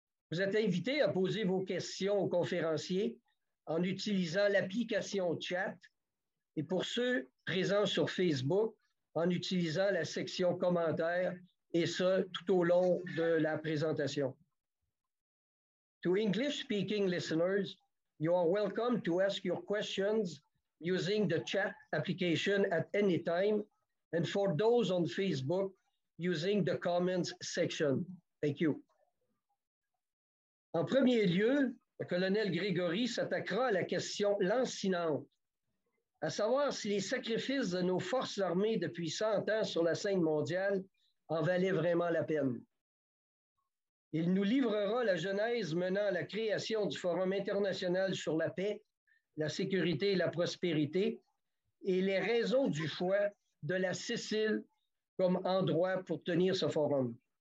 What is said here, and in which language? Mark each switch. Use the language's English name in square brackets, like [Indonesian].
[French] Vous êtes invités à poser vos questions aux conférenciers en utilisant l'application chat et pour ceux présents sur Facebook, en utilisant la section commentaires et ce, tout au long de la présentation. [English] To English-speaking listeners, you are welcome to ask your questions using the chat application at any time, and for those on Facebook, using the comments section. Thank you. [French] En premier lieu, le colonel Grégory s'attaquera à la question lancinante, à savoir si les sacrifices de nos forces armées depuis 100 ans sur la scène mondiale en valaient vraiment la peine. Il nous livrera la genèse menant à la création du Forum international sur la paix, la sécurité et la prospérité et les raisons du choix de la Sicile comme endroit pour tenir ce forum.